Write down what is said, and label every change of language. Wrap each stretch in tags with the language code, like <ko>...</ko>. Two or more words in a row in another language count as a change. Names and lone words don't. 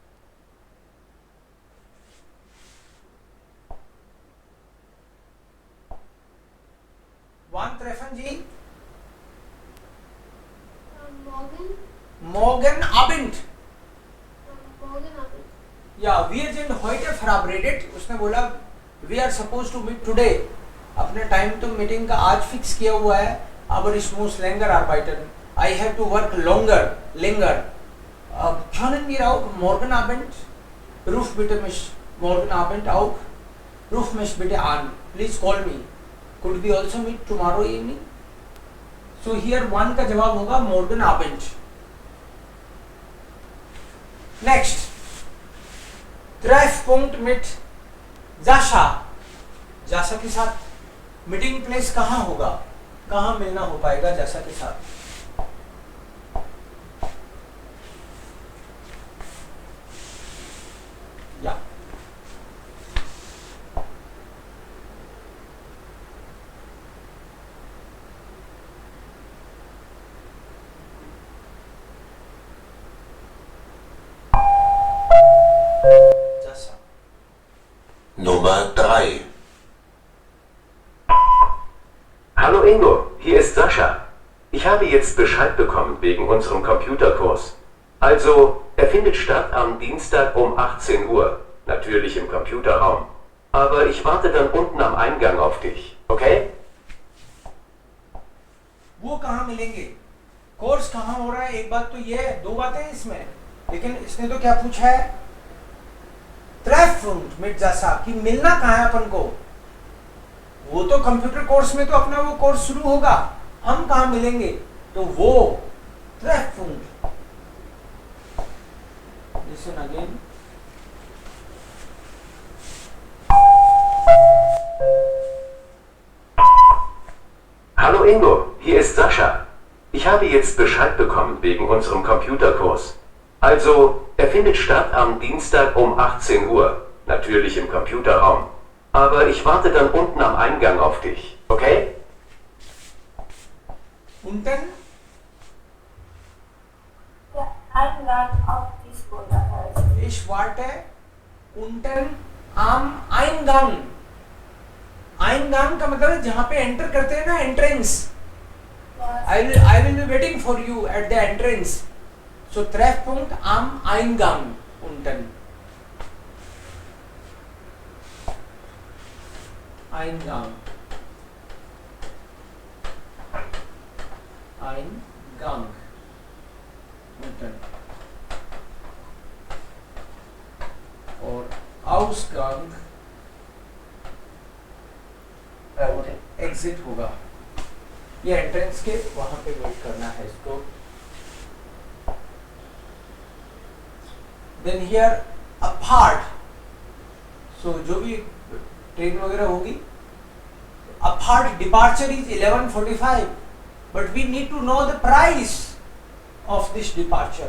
<de>Wann treffen Sie? Morgen. Morgen Abend. Morgen Abend. Ja, wir sind heute verabredet.</de> <hi>उसने बोला</hi> <en>we are supposed to meet today.</en> <hi>अपने टाइम तो मीटिंग का आज फिक्स किया हुआ है.</hi> <de>Aber ich muss länger arbeiten.</de> <en>I have to work länger.</en> <de>Können wir auch morgen Abend? Ruf bitte mich morgen Abend auch. Ruf mich bitte an.</de> <en>Please call me. Could we also meet tomorrow evening? So here one</en> <hi>का जवाब होगा</hi> <de>morgen Abend. Next. Treffpunkt mit Sascha.</de> <hi>Sascha के साथ मीटिंग प्लेस कहाँ होगा? कहाँ मिलना हो पाएगा Sascha के साथ? या Sascha.</hi> <de>Nummer 3. Hallo Ingo, hier ist Sascha. Ich habe jetzt Bescheid bekommen wegen unserem Computerkurs. Also, er findet statt am Dienstag um 18 Uhr, natürlich im Computerraum. Aber ich warte dann unten am Eingang auf dich, okay?</de> <hi>वो कहाँ मिलेंगे? कोर्स कहाँ हो रहा है? एक बात तो ये है, दो बातें हैं इसमें, लेकिन इसने तो क्या पूछा है?</hi> <de>Treffpunkt mit Sascha</de> <hi>कि मिलना कहाँ है अपन को? वो तो कंप्यूटर कोर्स में तो अपना वो कोर्स शुरू होगा, हम कहाँ मिलेंगे? तो वो ट्रेफपुंक्ट.</hi> <en>Listen again.</en> <de>Hallo Ingo, hier ist Sascha. Ich habe jetzt Bescheid bekommen wegen unserem Computerkurs. Also, er findet statt am Dienstag um 18 Uhr, natürlich im Computerraum. Aber ich warte dann unten am Eingang auf dich, okay? Unten? Der Eingang auf die Schule heißt. Ich warte unten am Eingang.</de> <hi>Eingang का मतलब है जहाँ पे एंटर करते हैं ना, एंट्रेंस.</hi> <en>I will be waiting for you at the entrance.</en> <de>So Treffpunkt am Eingang unten. Eingang. Eingang unten.</de> <hi>और Ausgang एग्जिट होगा. ये एंट्रेंस के वहां पे वेट करना है इसको.</hi> <en>then here apart.</en> <hi>सो जो भी ट्रेन वगैरह होगी,</hi> <en>apart departure is 11:45, but we need to know the price of this departure.</en>